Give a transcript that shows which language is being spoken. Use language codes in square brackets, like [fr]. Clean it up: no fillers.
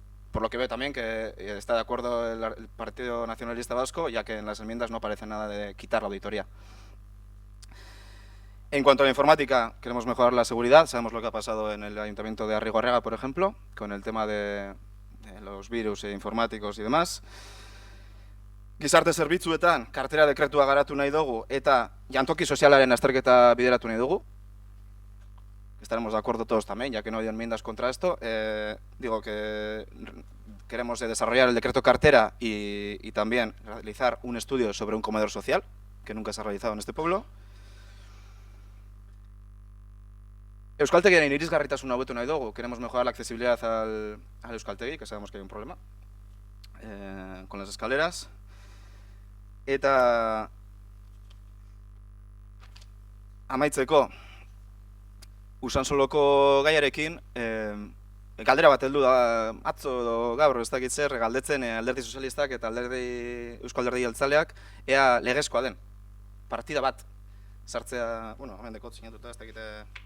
[es] Por lo que veo también que está de acuerdo el Partido Nacionalista Vasco, ya que en las enmiendas no aparece nada de quitar la auditoría. En cuanto a la informática, queremos mejorar la seguridad. Sabemos lo que ha pasado en el ayuntamiento de Arrigorriaga, por ejemplo, con el tema de los virus informáticos y demás. [eu] Gizarte zerbitzuetan, kartera dekretua garatu nahi dugu eta jantoki sozialaren azterketa bideratu nahi dugu. [es] Estaremos de acuerdo todos también, ya que no hay enmiendas contra esto. Digo que queremos desarrollar el decreto cartera y también realizar un estudio sobre un comedor social, que nunca se ha realizado en este pueblo. [eu] Euskaltegiaren irisgarritasuna hobetu nahi dugu. [es] Queremos mejorar la accesibilidad al Euskaltegi, que sabemos que hay un problema con las escaleras. [eu] Eta amaitzeko, Usansoloko gaiarekin, galdera bat heldu da atzo edo gaur, ez dakit zer, galdetzen Alderdi Sozialistak eta Eusko Alderdi Jeltzaleak ea legezkoa den partida bat sartzea, hemen dekot sinatuta, ez dakite